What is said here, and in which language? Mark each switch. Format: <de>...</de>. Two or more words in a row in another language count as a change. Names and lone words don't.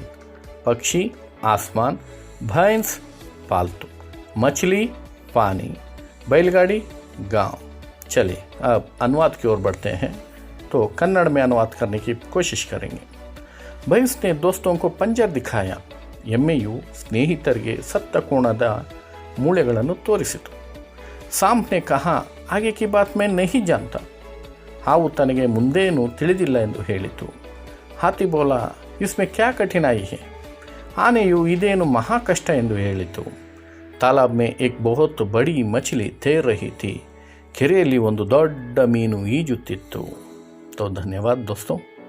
<hi>पक्षी, आसमान। भैंस, पालतू। मछली, पानी। बैलगाड़ी, गांव। चलिए अब अनुवाद की ओर बढ़ते हैं। तो कन्नड़ में अनुवाद करने की कोशिश करेंगे। भैंस ने दोस्तों को पंजर दिखाया।</hi> <kn>ಎಮ್ಮೆಯು ಸ್ನೇಹಿತರಿಗೆ ಸತ್ತ ಕೋಣದ ಮೂಳೆಗಳನ್ನು ತೋರಿಸಿತು।</kn> <hi>सांप ने कहा, आगे की बात मैं नहीं जानता।</hi> <kn>ಹಾವು ತನಗೆ ಮುಂದೇನು ತಿಳಿದಿಲ್ಲ ಎಂದು ಹೇಳಿತು।</kn> <hi>हाथी बोला, इसमें क्या कठिनाई है।</hi> <kn>ಆನೆಯು ಇದೇನು ಮಹಾ ಕಷ್ಟ ಎಂದು ಹೇಳಿತು।</kn> <hi>तालाब में एक बहुत बड़ी मछली तैर रही थी।</hi> <kn>ಕೆರೆಯಲ್ಲಿ ಒಂದು ದೊಡ್ಡ ಮೀನು ಈಜುತ್ತಿತ್ತು।</kn> <hi>तो धन्यवाद दोस्तों।</hi>